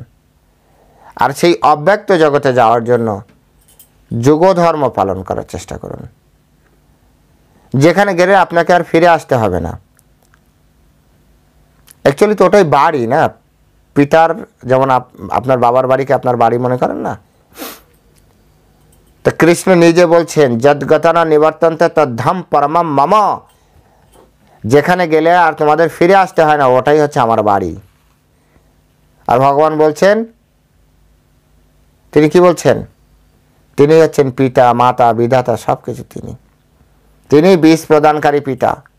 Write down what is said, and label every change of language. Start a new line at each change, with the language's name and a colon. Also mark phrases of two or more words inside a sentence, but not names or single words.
Bangla: আর সেই অব্যক্ত জগতে যাওয়ার জন্য যুগধর্ম পালন করার চেষ্টা করুন, যেখানে গেলে আপনাকে আর ফিরে আসতে হবে না। অ্যাকচুয়ালি তো ওটাই বাড়ি না, পিতার, যেমন আপনার বাবার বাড়িকে আপনার বাড়ি মনে করেন না, তো কৃষ্ণ নিজে বলছেন
Sanskrit: যদ্গতানা নিবর্তন্তে তদ্ধাম পরমম মম,
Bangla: যেখানে গেলে আর তোমাদের ফিরে আসতে হয় না, ওটাই হচ্ছে আমার বাড়ি। আর ভগবান বলছেন, তিনি কি বলছেন? তিনি হচ্ছেন পিতা, মাতা, বিধাতা, সব কিছু তিনি বিষ প্রদানকারী পিতা।